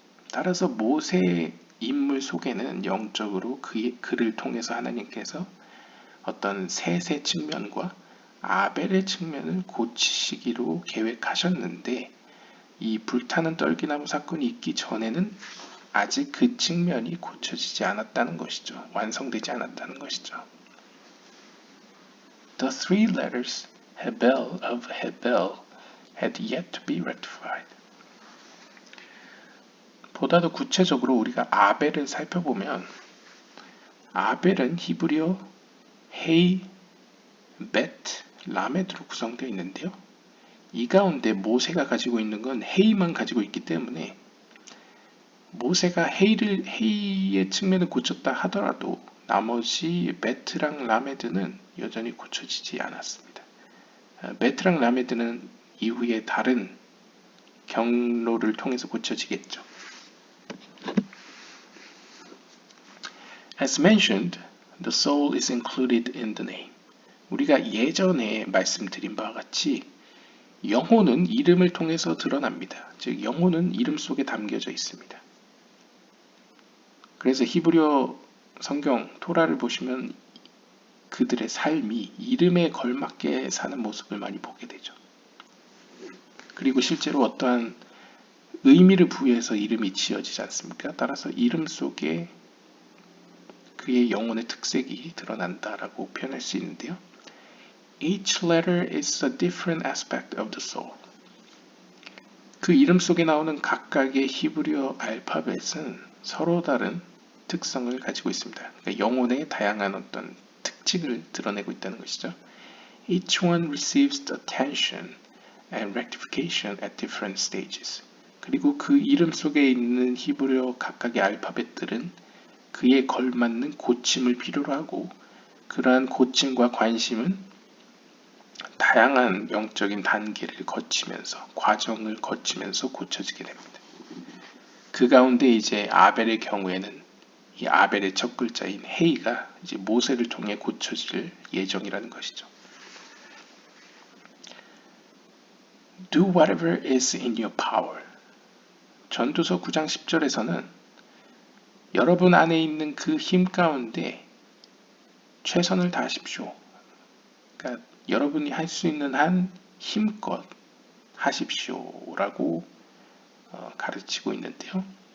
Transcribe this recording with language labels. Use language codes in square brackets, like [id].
[ko] 따라서 모세의 인물 속에는 영적으로 그를 통해서 하나님께서 어떤 셋의 측면과 아벨의 측면을 고치시기로 계획하셨는데 이 불타는 떨기나무 사건이 있기 전에는 아직 그 측면이 고쳐지지 않았다는 것이죠. 완성되지 않았다는 것이죠. [en] The three letters Hebel of Hebel had yet to be rectified. [ko] 보다 더 구체적으로 우리가 아벨을 살펴보면 아벨은 히브리어 헤이, 벳, 라메드로 구성되어 있는데요. 이 가운데 모세가 가지고 있는 건 헤이만 가지고 있기 때문에 모세가 헤이의 측면을 고쳤다 하더라도 나머지 베트랑 라메드는 여전히 고쳐지지 않았습니다. 베트랑 라메드는 이후에 다른 경로를 통해서 고쳐지겠죠. [en] As mentioned, the soul is included in the name. [ko] 우리가 예전에 말씀드린 바와 같이 영혼은 이름을 통해서 드러납니다. 즉 영혼은 이름 속에 담겨져 있습니다. 그래서 히브리어 성경 토라를 보시면 그들의 삶이 이름에 걸맞게 사는 모습을 많이 보게 되죠. 그리고 실제로 어떠한 의미를 부여해서 이름이 지어지지 않습니까? 따라서 이름 속에 그의 영혼의 특색이 드러난다라고 표현할 수 있는데요. [en] Each letter is a different aspect of the soul. [ko] 그 이름 속에 나오는 각각의 히브리어 알파벳은 서로 다른 특성을 가지고 있습니다. 그러니까 영혼의 다양한 어떤 특징을 드러내고 있다는 것이죠. [en] Each one receives the attention and rectification at different stages. [ko] 그리고 그 이름 속에 있는 히브리어 각각의 알파벳들은 그에 걸맞는 고침을 필요로 하고 그러한 고침과 관심은 다양한 영적인 단계를 거치면서 과정을 거치면서 고쳐지게 됩니다. 그 가운데 이제 아벨의 경우에는 이 아벨의 첫 글자인 헤이가 이제 모세를 통해 고쳐질 예정이라는 것이죠. [en] Do whatever is in your power. [ko] 전도서 9장 10절에서는 여러분 안에 있는 그 힘 가운데 최선을 다하십시오. 그러니까 여러분이 할 수 있는 한 힘껏 하십시오라고 가르치고 있는데요.